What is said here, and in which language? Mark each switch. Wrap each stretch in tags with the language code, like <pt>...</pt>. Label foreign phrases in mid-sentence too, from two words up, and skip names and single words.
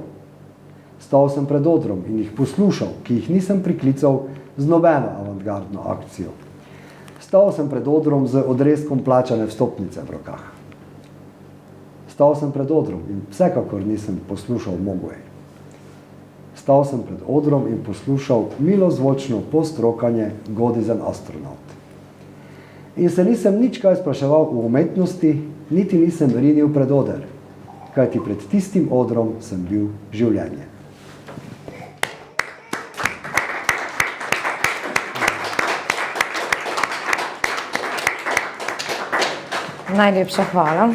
<sl>Stal sem pred odrom in jih poslušal, ki jih nisem priklical z nobeno avantgardno akcijo. Stal sem pred odrom z odrezkom plačane vstopnice v rokah. Stal sem pred odrom in vsekakor nisem poslušal Mogwai. Stal sem pred odrom in poslušal milozvočno postrokanje God is an astronaut. In se nisem nič kaj spraševal o umetnosti, niti nisem rinil pred oder, kajti pred tistim odrom sem bil življenje. Najlepša hvala.</sl>